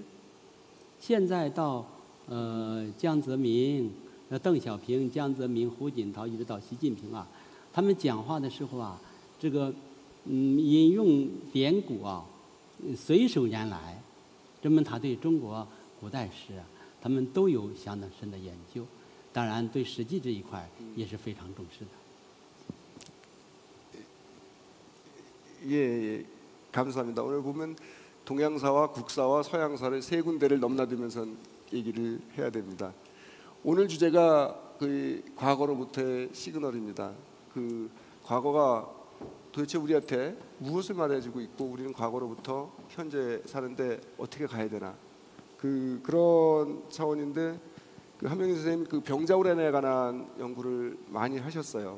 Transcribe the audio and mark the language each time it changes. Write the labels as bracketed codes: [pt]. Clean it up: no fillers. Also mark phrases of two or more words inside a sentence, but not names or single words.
[zh] 现在到江泽民、邓小平、江泽民、胡锦涛，一直到习近平啊，他们讲话的时候啊，这个引用典故啊，随手拈来，证明他对中国古代史啊，他们都有相当深的研究。当然，对《史记》这一块也是非常重视的。 [ko] 예, 감사합니다. 오늘 보면 동양사와 국사와 서양사를 세 군데를 넘나들면서 얘기를 해야 됩니다. 오늘 주제가 그 과거로부터의 시그널입니다. 그 과거가 도대체 우리한테 무엇을 말해주고 있고 우리는 과거로부터 현재 사는데 어떻게 가야 되나 그런 차원인데 그 한명희 선생님 그 병자호란에 관한 연구를 많이 하셨어요.